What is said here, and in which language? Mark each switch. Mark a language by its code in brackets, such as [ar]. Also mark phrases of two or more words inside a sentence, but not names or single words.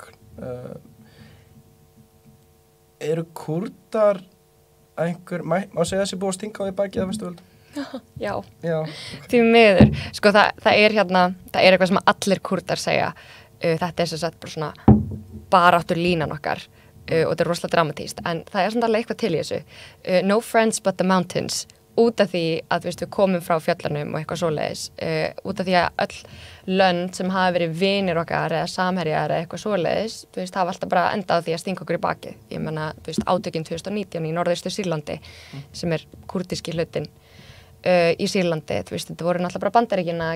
[is] Eru Kúrdar má segja þessi búið að stinga á í bakið af vesturveldum? Já. [en] Okay. [is] Því miður. Það er eitthvað sem allir Kúrdar segja. Þetta er sem sagt bara svona baráttur línan okkar og þetta er rosalega dramatískt, en það er svona alveg eitthvað til í þessu. [en] No friends but the mountains, [is] út af því að við komum frá fjöllunum og eitthvað svoleiðis, út af því að öll lönd sem hafa verið vinir okkar eða samherjar eða eitthvað svoleiðis, hafa alltaf bara endað á því að stinga okkur í bakið. Ég meina, átökin 2019 í norðaustur Sýrlandi, sem er kúrdíski hlutin í Sýrlandi, þetta voru náttúrulega bara Bandaríkin að